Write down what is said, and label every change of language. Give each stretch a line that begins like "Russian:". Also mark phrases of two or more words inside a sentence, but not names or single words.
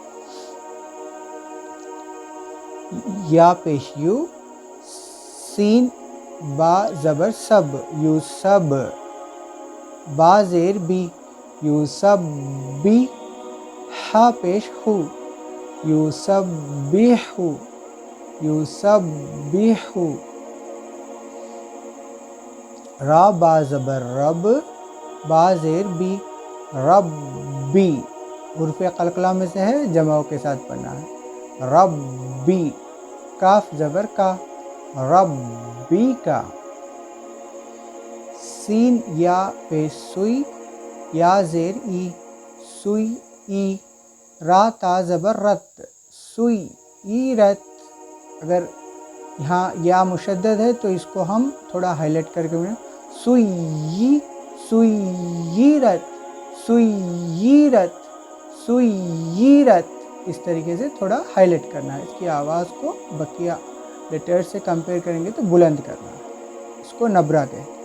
Urdu: یا پیش یو، سین با زبر سب، یو سب، با زیر بی، یو سب بی، ہا پیش ہو، یو سب بی ہو، یو سب بی ہو۔ را با زبر رب، با زیر بی، رب بی، حروف قلقلہ میں سے ہے، جماؤ کے ساتھ پڑھنا ہے، رب بی۔ کاف زبر کا، رب بی کا۔ سین یا پیش سوئی، یا زیر ای، سوئی ای۔ را تا زبر رت، سوئی ای رت۔ اگر یہاں یا مشدد ہے تو اس کو ہم تھوڑا ہائی لائٹ کر کے سوئی، سوئی رت، سوئی رت، سوئی رت۔ اس طریقے سے تھوڑا ہائی لائٹ کرنا ہے، اس کی آواز کو بقیہ لیٹر سے کمپیئر کریں گے تو بلند کرنا ہے، اس کو نبرہ کہتے ہیں۔